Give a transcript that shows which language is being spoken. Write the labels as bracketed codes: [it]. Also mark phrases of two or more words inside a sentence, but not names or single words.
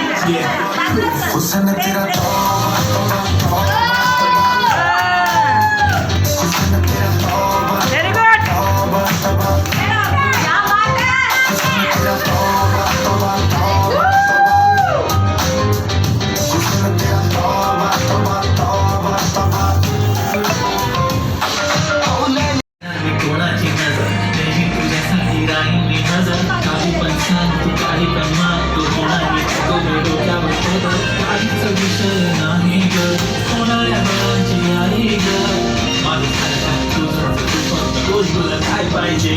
[hi] हुसन तेरा तौबा तौबा तौबा हुसन तेरा तौबा [en] very good [hi] तौबा तौबा हुसन तेरा तौबा तौबा तौबा हुसन तेरा तौबा तौबा तौबा तौबा [mr] कोणाची नजर नेहमी तुझ्यासाठी राहील मी नजर काही पण सांग तू काही पण मागतो कोणाही तुझ्या डोक्यावर पदर काहीच विषय नाही ग होणाऱ्या बाळांची आई ग माझं सारखं तुझं तू फक्त बोल तुला काय पाहिजे